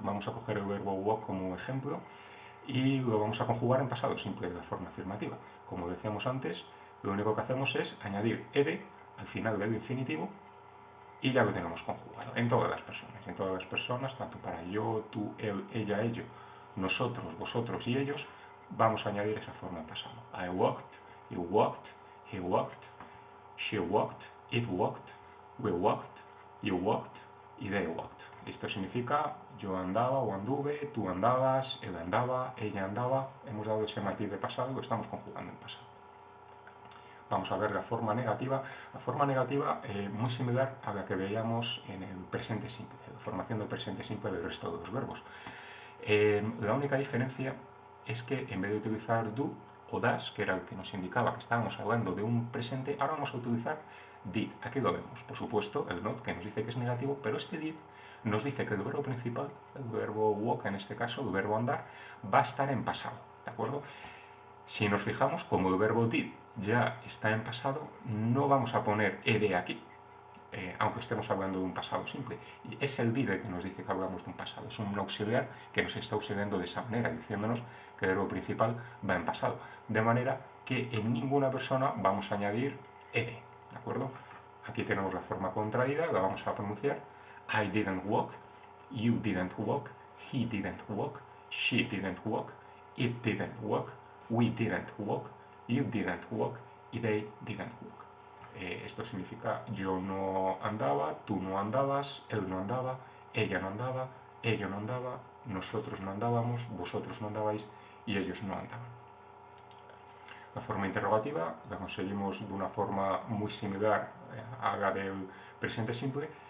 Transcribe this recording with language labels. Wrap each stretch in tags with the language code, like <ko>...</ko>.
<es>Vamos a coger el verbo walk como ejemplo y lo vamos a conjugar en pasado simple de la forma afirmativa. Como decíamos antes, lo único que hacemos es añadir ed al final del infinitivo y ya lo tenemos conjugado en todas las personas, tanto para yo, tú, él, ella, ello, nosotros, vosotros y ellos, vamos a añadir esa forma en pasado.</es> <en>I walked, you walked, he walked, she walked, it walked, we walked, you walked y they walked.</en> <es>Esto significa yo andaba o anduve, tú andabas, él andaba, ella andaba. Hemos dado ese matiz de pasado y lo estamos conjugando en pasado. Vamos a ver la forma negativa. La forma negativa muy similar a la que veíamos en el presente simple, la formación del presente simple del resto de los verbos. La única diferencia es que en vez de utilizar do o das, que era el que nos indicaba que estábamos hablando de un presente, ahora vamos a utilizar did. Aquí lo vemos, por supuesto, el not que nos dice que es negativo, pero este did nos dice que el verbo principal, el verbo walk en este caso, el verbo andar, va a estar en pasado, ¿de acuerdo? Si nos fijamos, como el verbo did ya está en pasado, no vamos a poner ed aquí, aunque estemos hablando de un pasado simple. Y es el did el que nos dice que hablamos de un pasado. Es un auxiliar que nos está auxiliando de esa manera, diciéndonos que el verbo principal va en pasado. De manera que en ninguna persona vamos a añadir ed, ¿de acuerdo? Aquí tenemos la forma contraída, la vamos a pronunciar.</es> <en>I didn't walk, you didn't walk, he didn't walk, she didn't walk, it didn't walk, we didn't walk, you didn't walk, y they didn't walk.</en> <es>Esto significa yo no andaba, tú no andabas, él no andaba, ella no andaba, ello no andaba, nosotros no andábamos, vosotros no andabais y ellos no andaban. La forma interrogativa la conseguimos de una forma muy similar a la del presente simple.</es>